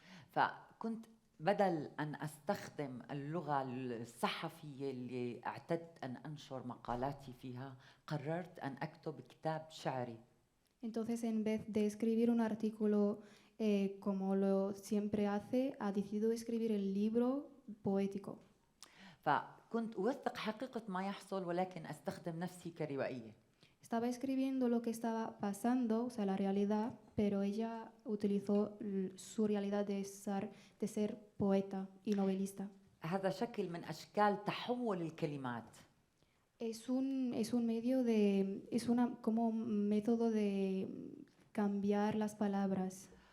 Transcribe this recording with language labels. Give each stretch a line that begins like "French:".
Arabic: فكنت بدل أن أستخدم اللغة الصحفية اللي اعتدت أن أنشر مقالاتي فيها قررت أن أكتب كتاب شعري.
Spanish: Entonces, en vez de escribir un artículo como lo siempre hace, ha decidido escribir el libro poético.
Arabic: فكنت أوثق حقيقة ما يحصل ولكن أستخدم نفسي كروائية.
Spanish: Estaba escribiendo lo que estaba pasando, o sea, la realidad, pero ella utilizó su realidad de ser poeta y novelista.
Arabic: هذا شكل من أشكال تحول الكلمات.
Spanish: Es un medio como método de cambiar las palabras.